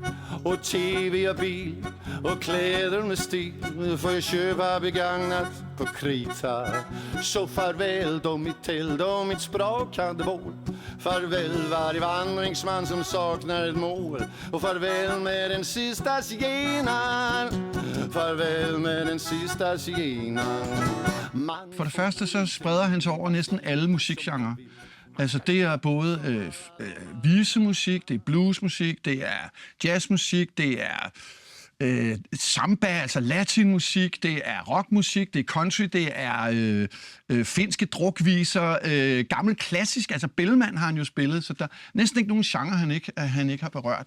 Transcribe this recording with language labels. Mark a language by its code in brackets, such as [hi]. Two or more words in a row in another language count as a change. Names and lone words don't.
[sv] och tv och bil och kläder med stil får jag köpa begagnat på krita. Så farväl då mitt tält och mitt sprakande bål. Farväl varje vandringsman som saknar ett mål. Och farväl med den sista zigenaren. Farväl med den sista zigenaren. [da] For det første så spreder han sig over næsten alle musikgenrer. Altså det er både visemusik, det er bluesmusik, det er jazzmusik, det er samba, altså latinmusik, det er rockmusik, det er country, det er finske drukviser, gammel klassisk, altså Bellman har han jo spillet, så der er næsten ikke nogen genre, han ikke har berørt.